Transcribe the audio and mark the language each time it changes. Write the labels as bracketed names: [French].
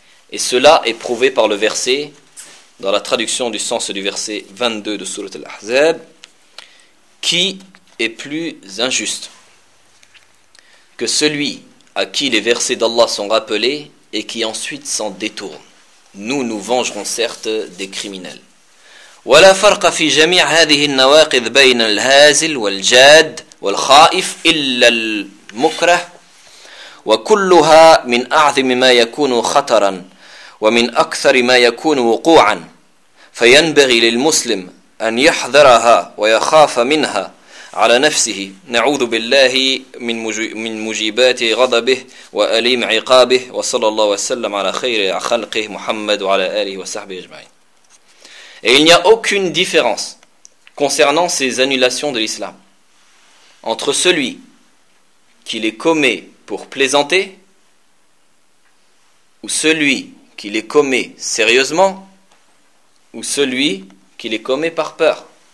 [French] Et cela est prouvé par le verset, dans la traduction du sens du verset 22 de Sourate Al-Ahzab, qui est plus injuste que celui à qui les versets d'Allah sont rappelés et qui ensuite s'en détourne. Nous nous vengerons certes des criminels. [Arabic] ولا فرق في جميع هذه النواقض بين الهازل والجاد والخائف إلا المكره وكلها من أعظم ما يكون خطرا ومن أكثر ما يكون وقوعا فينبغي للمسلم أن يحذرها ويخاف منها على نفسه نعوذ بالله من مجيبات غضبه وأليم عقابه وصلى الله وسلم على خير خلقه محمد وعلى آله وصحبه أجمعين. [French] Et il n'y a aucune différence concernant ces annulations de l'islam entre celui qui les commet pour plaisanter ou celui qui les commet sérieusement ou celui qui les commet par peur.